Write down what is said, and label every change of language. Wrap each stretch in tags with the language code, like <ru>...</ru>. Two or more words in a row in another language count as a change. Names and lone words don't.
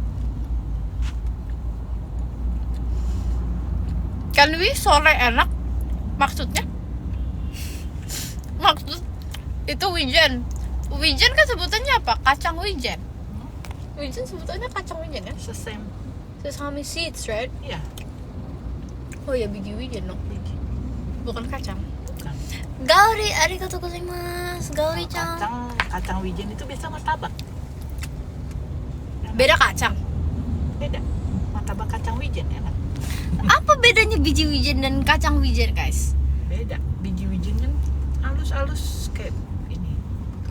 <id>Kan sore enak maksudnya? Maksud itu wijen. Wijen kan sebutannya apa? Kacang wijen. Wijen sebutannya kacang wijen ya? Sesame.</id> <en>Sesame seeds, right?</en> <id>Iya. Oh ya biji wijen dong. Biji. Bukan kacang. Bukan. Gauri,</id> <ja>arigatou gozaimasu. Gauri-chan.</ja> <id>Kacang wijen itu biasa martabak. Beda kacang. Beda. Martabak kacang wijen enak. Apa bedanya biji wijen dan kacang wijen, guys? Beda. Biji wijen kan halus-halus kayak ini. Kalau</id>